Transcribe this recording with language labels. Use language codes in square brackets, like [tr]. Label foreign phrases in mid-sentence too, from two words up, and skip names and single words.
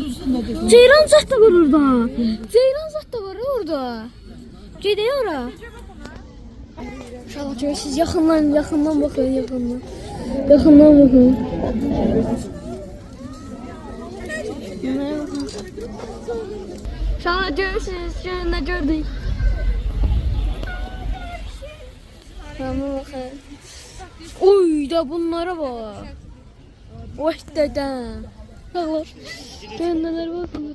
[az] Ceyran zat da var orada. Ceyran zat da var orada. Gedək ora. İnşallah görürsünüz, yaxından baxın, yaxından. Yaxından baxın. İnşallah görürsünüz, [tr] ne gördük. Tamam bakın. Oy da bunlara bak. Oy dedem. Ağlar. Gönderler bakın.